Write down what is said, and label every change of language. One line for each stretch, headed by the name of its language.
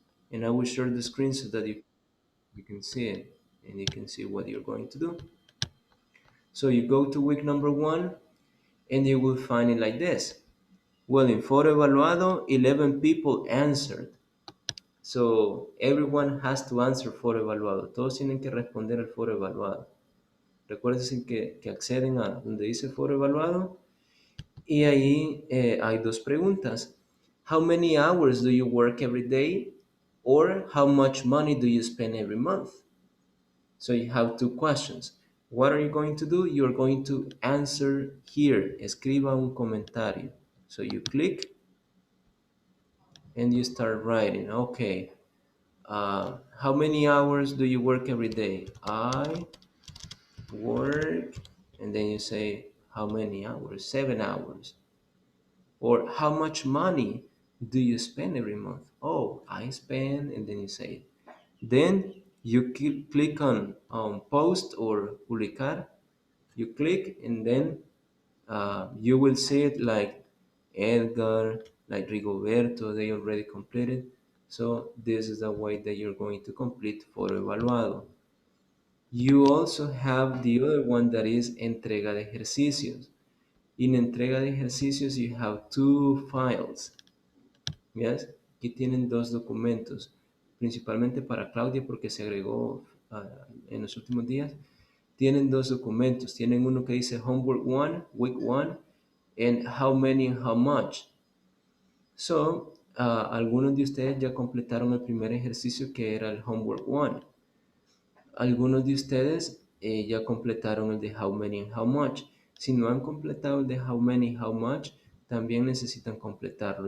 English: And I will share the screen so that you can see it and you can see what you're going to do. So you go to week number 1 and you will find it like this. Well, in Foro Evaluado, 11 people answered. So everyone has to answer Foro Evaluado.
Spanish: Todos tienen que responder al Foro Evaluado. Recuerden que acceden a donde dice Foro Evaluado y ahí hay dos preguntas.
English: How many hours do you work every day? Or how much money do you spend every month? So you have two questions. What are you going to do? You're going to answer here.
Spanish: Escriba un comentario.
English: So you click and you start writing. Okay. How many hours do you work every day? I work, and then you say how many hours? 7 hours. Or how much money do you spend every month? Oh, I spend, and then you say it. Then you click on post or publicar. You click, and then you will see it like Edgar, like Rigoberto, they already completed. So this is the way that you're going to complete Foro Evaluado. You also have the other one that is entrega de ejercicios. In entrega de ejercicios you have two files.
Spanish: Yes, aquí tienen dos documentos, principalmente para Claudia porque se agregó en los últimos días. Tienen dos documentos. Tienen uno que dice Homework 1, Week 1, and How many and how much. So, algunos de ustedes ya completaron el primer ejercicio que era el Homework 1. Algunos de ustedes ya completaron el de How many and how much. Si no han completado el de How many and how much, también necesitan completarlo.